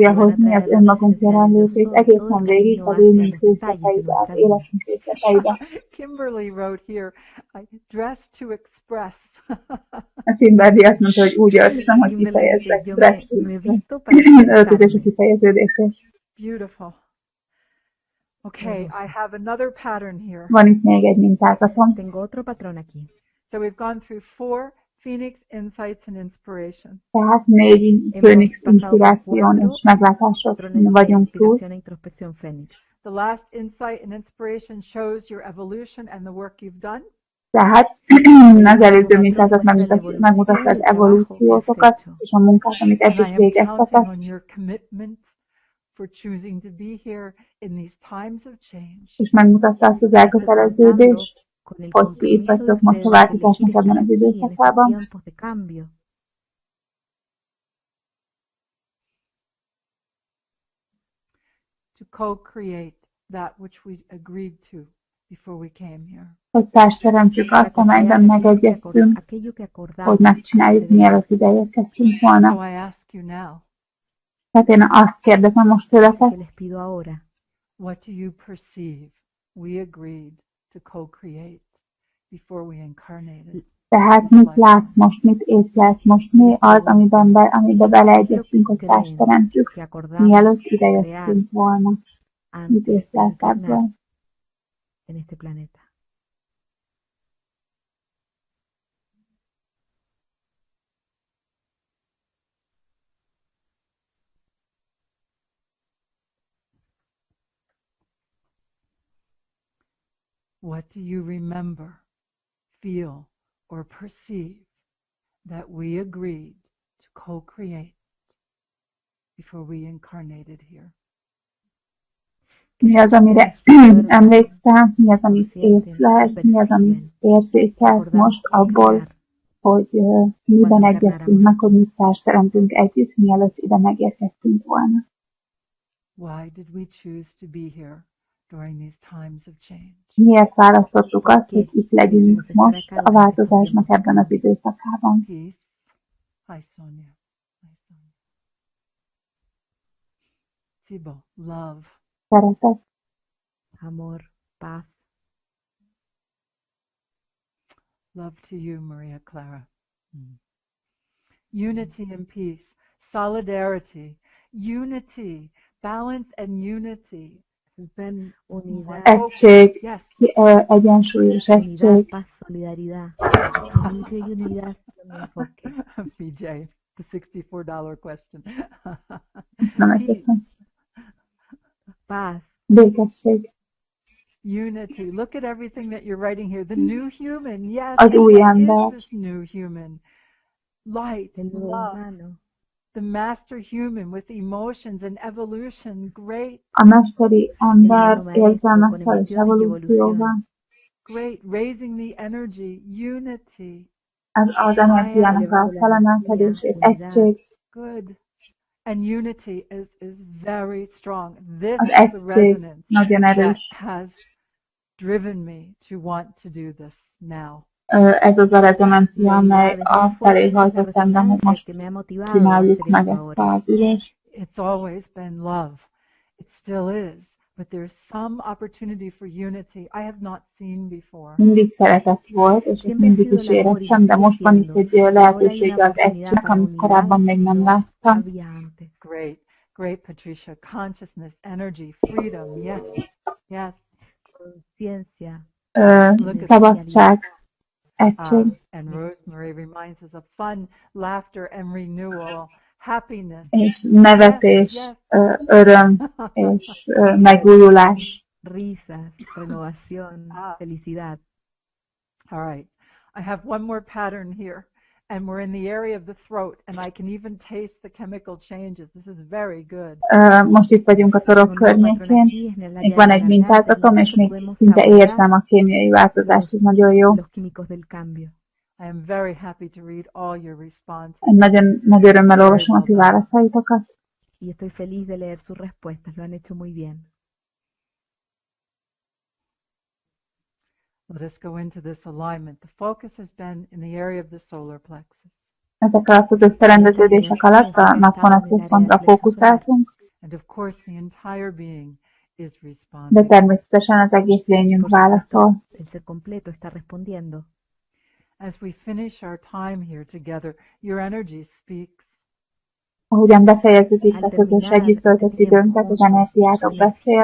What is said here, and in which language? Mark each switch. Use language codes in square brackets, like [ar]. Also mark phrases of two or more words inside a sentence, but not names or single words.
[es] Porque van a [hu] hozni az [es] traer la [hu] önmagunk [es] presencia del yo [hu] jelenlétét [es] soy todo [hu] egészen [es] el [hu] végig [es] camino [hu] az [es] hacia [hu] élmények [es] los detalles de [hu] részleteibe, az [es] nuestra vida. [hu] életünk részleteibe. [en] Kimberly wrote here, I dress to express. [hu] A Kimberly azt mondta, hogy úgy öltözöm, hogy [es] Kimberly dice, [hu] kifejezzek [es] yo [hu] stressz, [es] me visto para [hu] öltözés a [es] expresarme. [hu] kifejeződését. [en] Beautiful. Okay, I have another pattern here. [hu] Van itt még egy mintázatom. [es] Tengo otro patrón aquí. [en] So we've gone through 4 Phoenix insights and inspiration. [hu] Tehát 4 Főnix inspiráción és meglátáson [es] Patrones de [hu] vagyunk túl. [es] inspiración e introspección Fénix. [en] The last insight and inspiration shows your evolution and the work you've done. [hu] Tehát az előző mintázat megmutatta az evolúciótokat és a munkát, amit [en] And I [hu] eddig [en] am [hu] végeztetek, [en] counting on your commitment for choosing to be here in these times of change. [hu] és megmutatta azt az elköteleződést, [es] Con el [hu] hogy ti itt [es] compromiso de [hu] vagytok most a [es] ustedes de elegir [hu] változásnak ebben [es] estar [hu] az [es] aquí en estos [hu] időszakában. [es] tiempos de cambio. [en] To co-create that which we agreed to before we came here. [hu] Hogy társteremtsük azt, amelyben megegyeztünk, [es] Aquello que [hu] hogy [es] acordamos [hu] megcsináljuk, mielőtt ide érkeztünk [en] So [hu] volna. [en] I ask you now, [hu] Tehát én azt kérdezem most [es] que [hu] tőletek, [es] les pido ahora. [en] what do you perceive we agreed to co-create before we incarnated? [hu] tehát mit látsz most, mit észlelsz most, mi az, amiben beleegyeztünk, hogy társteremtsük, [es] Que acordamos [hu] mielőtt ide [es] crear [hu] jöttünk volna. Mit [es] antes de [hu] észlelsz [es] encarnar [hu] ebből? [es] en este planeta. [en] What do you remember, feel, or perceive that we agreed to co-create before we incarnated here? [hu] Mi az, amire emlékszel, mi az, amit észlelsz, mi az, amit érzékelsz most abból, hogy miben egyeztünk meg, hogy mit társteremtünk együtt, mielőtt ide megérkeztünk volna. [en] Why did we choose to be here during these times of change? [hu] Miért választottuk azt, hogy itt legyünk most a változásnak ebben az időszakában? [en] Peace. Hi, Sonia. Hi, Sonia. Sibo, love. [hu] Szeretet, [es] Amor, paz. [en] Love to you, Maria Clara. Unity and peace, solidarity, unity, balance and unity has been [es] Unidad, [hu] egység, [en] yes. [hu] egyensúlyos [es] unidad, [hu] egység. [es] paz, solidaridad. Equilibrio y unidad son mi enfoque. [en] BJ, the $64 question. [hu] Nem [en] Peace, [hu] egészen. [es] Paz, [hu] Békesség. [en] unity. Look at everything that you're writing here. The new human, yes. [hu] Az új [en] What [hu] ember. [en] is this new human? Light, [es] el nuevo [en] love, [es] humano, [en] the master human with emotions and evolution. Great, [hu] A mesteri ember [es] El maestro [hu] érzelmekkel [es] con [hu] és [es] emociones y [hu] evolúcióval. [en] great. Raising the energy, unity. [hu] Az energiának a felemelkedését, egység. [en] Good. And unity is very strong. This [hu] Az [en] is the [hu] egység [en] resonance [hu] nagyon [en] that [hu] erős. [en] has driven me to want to do this now. [hu] Ez az a rezonancia, [es] la [hu] amely [es] unidad es muy [hu] afelé [es] fuerte en esta [hu] hajtott engem, hogy [es] resonancia [hu] most [es] que me ha motivado a [hu] csináljuk [es] hacer [hu] meg [es] esto [hu] ezt [es] ahora. [hu] az ülést. [en] It's always been love. It still is. But there's some opportunity for unity I have not seen before. [hu] Mindig szeretet volt, és ezt [es] Siempre ha [hu] mindig [es] sido [hu] is [es] el amor y [hu] éreztem, de [es] sigue [hu] most van itt [es] siendo. [hu] egy [es] Y ahora hay [hu] lehetősége [es] una [hu] az [es] oportunidad [hu] egységnek, [es] para [hu] amit [es] unidad [hu] korábban még nem [es] no [hu] láttam. [es] había antes. [en] Great, Patricia. Consciousness, energy, freedom. Yes, yes. [es] Conciencia, [hu] Szabadság, egység, [en] And Rosemary reminds us of fun, laughter, and renewal, happiness. [hu] és nevetés, [en] Yes, [hu] öröm és megújulás. [es] risas, renovación, felicidad. [en] All right. I have one more pattern here, and we're in the area of the throat, and I can even taste the chemical changes. This is very good. [hu] Most itt vagyunk a torok környékén, még van egy mintázatom, és még szinte érzem a kémiai változást, ez nagyon jó. [es] Los químicos del cambio. [en] I am very happy to read all your responses. [hu] Én nagyon nagy örömmel olvasom a ti válaszaitokat. [es] Y estoy feliz de leer sus respuestas, lo han hecho muy bien. [en] Let us go into this alignment. The focus has been in the area of the solar plexus. [hu] Ezekkel a közös szerendeződések alatt a napvonat központra fókuszáltunk, [en] and of course the entire being is [hu] de [en] responding. [hu] természetesen az egész lényünk válaszol. [es] El ser completo está respondiendo. [en] As we finish our time here together, your energy speaks. [hu] Ahogyan befejezzük itt a közös együtt töltött időnket, az energiátok beszél.